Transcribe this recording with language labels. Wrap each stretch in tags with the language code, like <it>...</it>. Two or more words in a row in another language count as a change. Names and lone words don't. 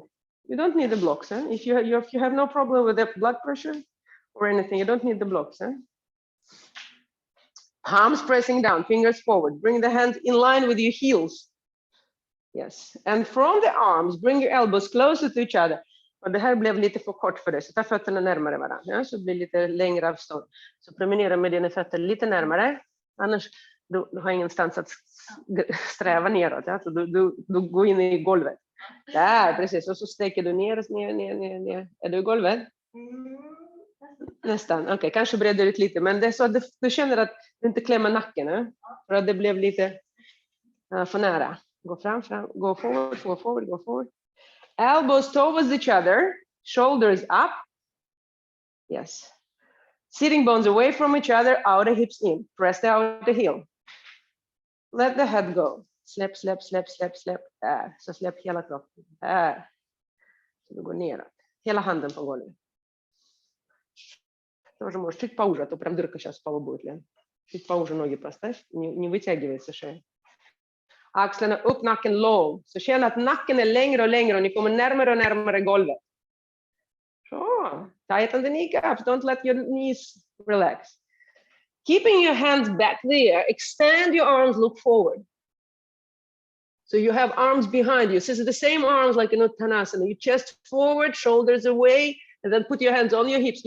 <en>You don't need the blocks. Huh? If you have no problem with the blood pressure or anything, you don't need the blocks. Huh? Palms pressing down, fingers forward. Bring the hands in line with your heels. Yes, and from the arms, bring your elbows closer to each other.</en> <sv>Och det här blev lite för kort för dig, så ta fötterna närmare varandra. Ja? Så det blir lite längre avstånd. Så promenera med dina fötter lite närmare. Annars du har ingenstans att sträva neråt. Ja? Så du går in i golvet. Där, precis. Och så sträcker du ner. Är du i golvet? Nästan. Okej, kanske breder ut lite. Men det är så att du känner att du inte klämmer nacken. Ja? För att det blev lite för nära. Go fram,</sv> <en>go forward. Elbows towards each other, shoulders up. Yes. Sitting bones away from each other, outer hips in. Press the outer heel. Let the head go.</en> <sv>Släpp. Där. Så släpp hela kroppen. Där. Så du går neråt. Hela handen på golvet.</sv> <ru>Тоже можешь чуть поуже, а то прям дырка сейчас в полу будет. Чуть поуже ноги поставь, не вытягивается шея.</ru> <sv>Axlarna upp, nacken låg. Så känn att nacken är längre och längre och ni kommer närmare och närmare golvet. Så,</sv> <en>tighten the kneecaps. Don't let your knees relax. Keeping your hands back there, extend your arms, look forward. So you have arms behind you. So this is the same arms like in Uttanasana. You chest forward, shoulders away, and then put your hands on your hips.</en>